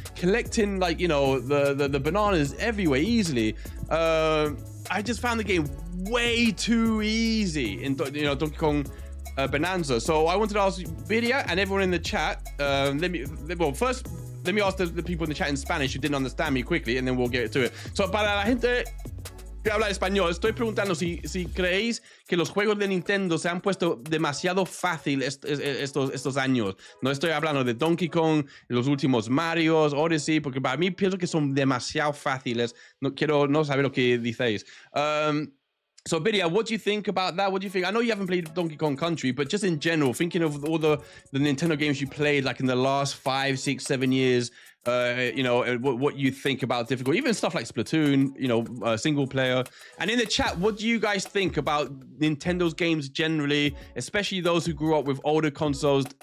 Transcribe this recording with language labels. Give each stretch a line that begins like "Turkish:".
English: Collecting like, you know, the bananas everywhere easily. I just found the game way too easy in, you know, Donkey Kong Bonanza. So I wanted to ask Bidia and everyone in the chat. First, let me ask the people in the chat in Spanish who didn't understand me quickly, and then we'll get to it.
Spanish: So para la gente que habla español, estoy preguntando si creéis que los juegos de Nintendo se han puesto demasiado fácil estos años. No estoy hablando de Donkey Kong, los últimos Marios, Odyssey, porque para mí pienso que son demasiado fáciles. No quiero saber lo que dices.
English: So, Bidia, what do you think about that? What do you think? I know you haven't played Donkey Kong Country, but just in general, thinking of all the Nintendo games you played, like in the last 5, 6, 7 years, what you think about difficult, even stuff like Splatoon, single player. And in the chat, what do you guys think about Nintendo's games generally, especially those who grew up with older consoles?